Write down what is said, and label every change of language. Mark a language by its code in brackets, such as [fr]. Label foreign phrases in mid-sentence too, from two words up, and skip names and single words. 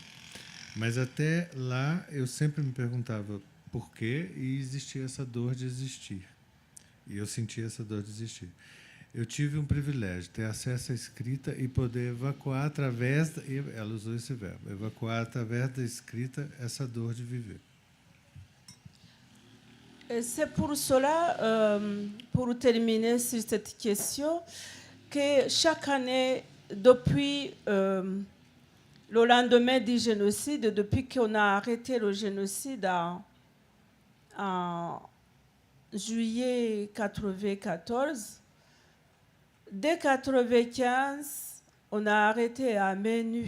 [pt] Mas até lá eu sempre me perguntava por quê e existia essa dor de existir. E eu sentia essa dor de existir. Eu tive um privilégio, ter acesso à escrita e poder evacuar através, ela usou esse verbo, evacuar através da escrita essa dor de viver. [fr] C'est pour cela, pour terminer sur cette question, que chaque année, depuis le lendemain du génocide, depuis qu'on a arrêté le génocide en juillet 1994, dès 1995, on a arrêté à main nue.